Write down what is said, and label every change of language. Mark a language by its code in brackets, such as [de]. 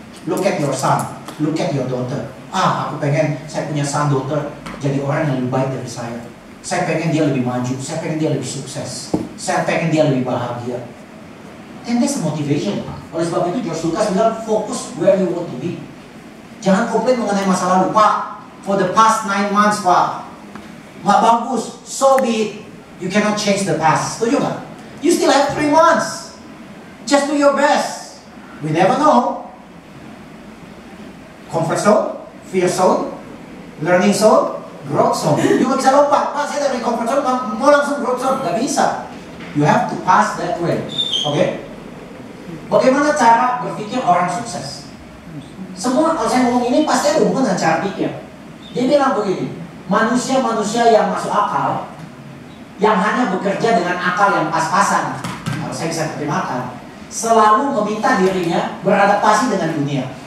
[en] Look at your son, look at your daughter. [id] Aku pengen saya punya son daughter jadi orang yang lebih baik dari saya. Saya pengen dia lebih maju, saya pengen dia lebih sukses, saya pengen dia lebih bahagia. [en] And that's motivation. [id] Oleh sebab itu George Lucas bilang fokus [en] where you want to be. [id] Jangan komplain mengenai masa lalu. [en] Pak, for the past 9 months Pak, [id] nggak bagus, [en] so be it. You cannot change the past. [id] Setuju nggak? [en] You still have 3 months. Just do your best. We never know. Comfort zone, fear zone, learning zone, growth zone. You [id] nggak bisa lompat. Pak, saya dari comfort zone mau langsung growth zone. Nggak bisa. [en] You have to pass that way. [id] Oke? Bagaimana cara berpikir orang sukses? Semua kalau saya ngomong ini pasti ada hubungan dengan cara pikir. Dia bilang begini, manusia-manusia yang masuk akal, yang hanya bekerja dengan akal yang pas-pasan, kalau saya bisa terjemahkan, selalu meminta dirinya beradaptasi dengan dunia.